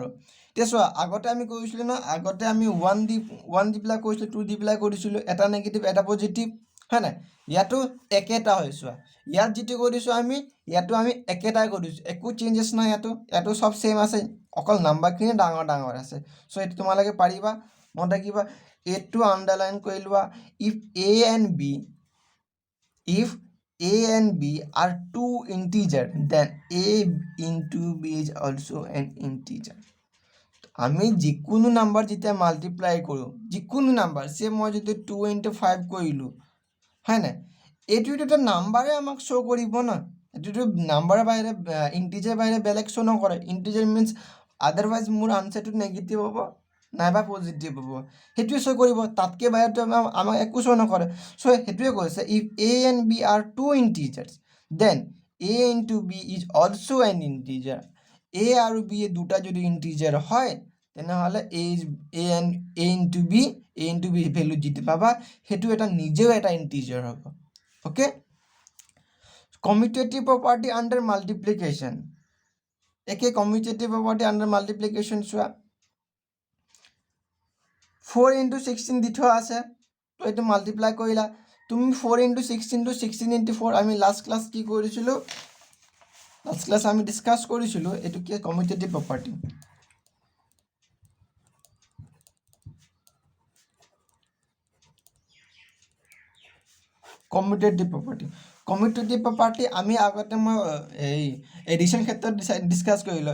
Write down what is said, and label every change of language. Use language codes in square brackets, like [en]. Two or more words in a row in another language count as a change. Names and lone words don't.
[as] এতিয়া চোৱা, আগতে আমি কৰিছিলোঁ ন, আগতে আমি 1 দি পেলাই কৰিছিলোঁ, 2 দি পেলাই কৰিছিলোঁ, এটা নেগেটিভ এটা পজিটিভ, হয় নাই? ইয়াতো একেটা হয়. চোৱা ইয়াত যিটো কৰিছোঁ ইয়াতো আমি একেটাই কৰিছোঁ, একো চেঞ্জেছ নাই, ইয়াতো [en] sub same [as] আছে, অকল নাম্বাৰখিনি ডাঙৰ আছে. চ' এইটো তোমালোকে পাৰিবা, মনত ৰাখিবা. এইটো আণ্ডাৰলাইন কৰি লোৱা. [en] ইফ A and B are two integer, then A into B is also an integer. [as] আমি যিকোনো নাম্বাৰ যেতিয়া মাল্টিপ্লাই কৰোঁ, যিকোনো নাম্বাৰ, মই যদি 2 into 5 কৰিলোঁ, হয় নাই, এইটোতো এটা নাম্বাৰে আমাক শ্ব' কৰিব ন, এইটোতো নাম্বাৰৰ বাহিৰে ইণ্টিজাৰ বাহিৰে বেলেগ শ্ব' নকৰে. [en] integer means otherwise [as] মোৰ আনচাৰটো নেগেটিভ হ'ব নাইবা পজিটিভ হ'ব, সেইটোৱে শ্ব' কৰিব, তাতকৈ বাহিৰতো আমাক একো শ্ব' নকৰে. চ' সেইটোৱে কৈছে, [en] ইফ A and B are two integers, then A into B is also an integer. [as] A আৰু B দুটা যদি ইণ্টিজাৰ হয়, তেনেহ'লে A into B ভেলু যিটো পাবা সেইটো এটা নিজেও এটা ইণ্টিজাৰ হ'ব. [en] okay, commutative property under multiplication. [as] একে [en] commutative property under multiplication [as] চোৱা, 4 into 16 দি থোৱা আছে, তো এইটো মাল্টিপ্লাই কৰিলা তুমি. 4 into 16 to 16 into 4 আমি [en] last class [as] কি কৰিছিলোঁ, আমি ডিছকাছ কৰিছিলোঁ এইটো কি [en] commutative property. commutative property [as] আমি আগতে মই এই এডিশ্যন ক্ষেত্ৰত ডিছকাছ কৰিলোঁ.